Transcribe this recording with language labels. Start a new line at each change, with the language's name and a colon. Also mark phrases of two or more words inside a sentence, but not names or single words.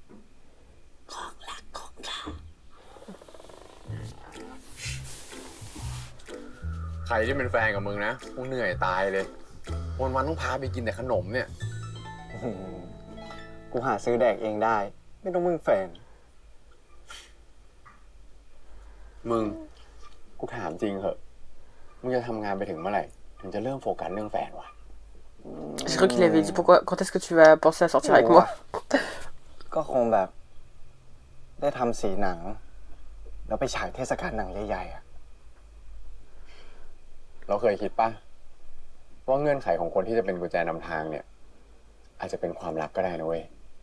Thai: ใครที่เป็นแฟนกับมึงนะกูเหนื่อยตายเลย วันๆต้องพาไปกินแต่ขนมเนี่ย กูหาซื้อแดกเองได้ ไม่ต้องมึงแฟน มึง กูถามจริงเหอะ มึงจะทำงานไปถึงเมื่อไหร่ ถึงจะเริ่มโฟกัสเรื่องแฟนวะ
French: J'ai cru qu'il avait dit pourquoi. Quand est-ce que tu vas penser à sortir avec moi?
Thai: ก็คงแบบ ได้ทำสีหนัง แล้วไปฉายเทศกาลหนังใหญ่ๆอ่ะ เราเคยคิดปะว่าเงื่อนไขของคนที่จะเป็นกุญแจนำทางเนี่ย อาจจะเป็นความรักก็ได้นะเว้ย